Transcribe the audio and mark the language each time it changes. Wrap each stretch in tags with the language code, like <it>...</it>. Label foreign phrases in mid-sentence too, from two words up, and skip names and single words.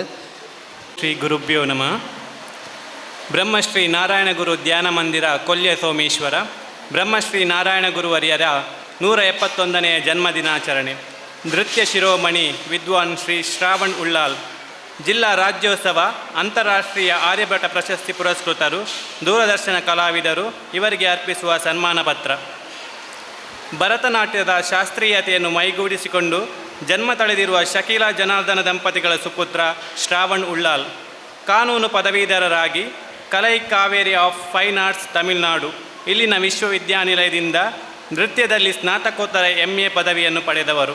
<sa>ಶ್ರೀ ಗುರುಭ್ಯೋ ನಮಃ.</sa> <kn>ಬ್ರಹ್ಮಶ್ರೀ ನಾರಾಯಣಗುರು ಧ್ಯಾನ ಮಂದಿರ ಕೊಲ್ಯ ಸೋಮೇಶ್ವರ ಬ್ರಹ್ಮಶ್ರೀ ನಾರಾಯಣಗುರುವರ್ಯರ 171ನೇ ಜನ್ಮದಿನಾಚರಣೆ. ನೃತ್ಯ ಶಿರೋಮಣಿ ವಿದ್ವಾನ್ ಶ್ರೀ ಶ್ರಾವಣ್ ಉಳ್ಳಾಲ್ ಜಿಲ್ಲಾ ರಾಜ್ಯೋತ್ಸವ ಅಂತಾರಾಷ್ಟ್ರೀಯ ಆರ್ಯಭಟ ಪ್ರಶಸ್ತಿ ಪುರಸ್ಕೃತರು, ದೂರದರ್ಶನ ಕಲಾವಿದರು. ಇವರಿಗೆ ಅರ್ಪಿಸುವ ಸನ್ಮಾನ ಪತ್ರ. ಭರತನಾಟ್ಯದ ಶಾಸ್ತ್ರೀಯತೆಯನ್ನು ಮೈಗೂಡಿಸಿಕೊಂಡು ಜನ್ಮ ತಳೆದಿರುವ ಶಕೀಲಾ ಜನಾರ್ದನ ದಂಪತಿಗಳ ಸುಪುತ್ರ ಶ್ರಾವಣ್ ಉಳ್ಳಾಲ್ ಕಾನೂನು ಪದವೀಧರರಾಗಿ ಕಲೈ ಕಾವೇರಿ ಆಫ್ ಫೈನ್ ಆರ್ಟ್ಸ್ ತಮಿಳುನಾಡು ಇಲ್ಲಿನ ವಿಶ್ವವಿದ್ಯಾನಿಲಯದಿಂದ ನೃತ್ಯದಲ್ಲಿ ಸ್ನಾತಕೋತ್ತರ MA ಪದವಿಯನ್ನು ಪಡೆದವರು.</kn>